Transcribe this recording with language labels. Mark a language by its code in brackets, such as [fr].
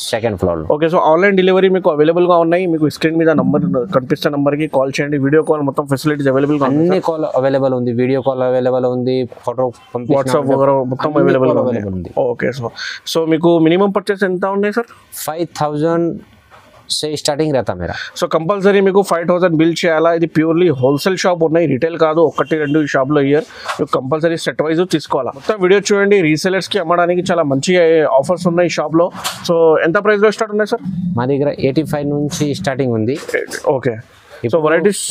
[te] 2nd floor లో. Okay, so online delivery మీకు available గా ఉన్నాయి. మీకు స్క్రీన్ మీద నంబర్ కనిపిస్తున్న నంబర్ కి కాల్ చేయండి. వీడియో కాల్ మొత్తం ఫెసిలిటీస్ అవైలబుల్ గా ఉన్నాయి. అన్ని కాల్ అవైలబుల్ ఉంది, వీడియో కాల్ అవైలబుల్ ఉంది, ఫోటో వాట్సాప్ మొత్తం అవైలబుల్ ఉంది. ఓకే, సో మీకు మినిమం పర్చేస్ ఎంత ఉన్నాయి సార్? [hi] 5000 से स्टार्टिंग रहता मेरा. [te] సో కంపల్సరీ మీకు 5000 బిల్ చేయాలా. ఇది ప్యూర్లీ హోల్సేల్ షాప్ ఉన్నాయి, రిటైల్ కాదు. 1-2 షాప్లో ఇయర్ మీకు కంపల్సరీ సెట్ వైజ్ తీసుకోవాలా. మొత్తం వీడియో చూడండి. రీసెలర్స్ కి అమ్మడానికి చాలా మంచి ఆఫర్స్ ఉన్నాయి షాప్ లో. సో ఎంత ప్రైస్ లో స్టార్ట్ ఉన్నాయి సార్? మా దగ్గర 85 నుంచి స్టార్టింగ్ ఉంది. Okay, so varieties